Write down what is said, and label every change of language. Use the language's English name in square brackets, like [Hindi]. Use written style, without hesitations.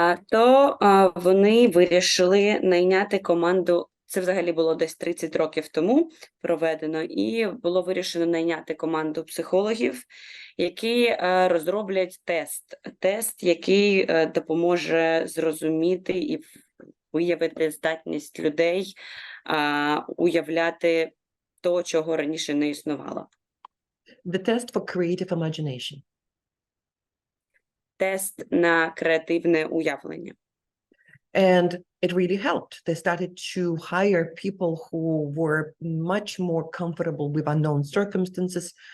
[Ukrainian] То вони вирішили найняти команду, це взагалі було десь 30 років тому проведено, і було вирішено найняти команду психологів, які розроблять тест, який допоможе зрозуміти і виявити здатність людей уявляти то, чого раніше не існувало. [English] The test for creative imagination. [Ukrainian] Тест на креативне уявлення. [English] And it really helped. They started to hire people who were much more comfortable with unknown circumstances.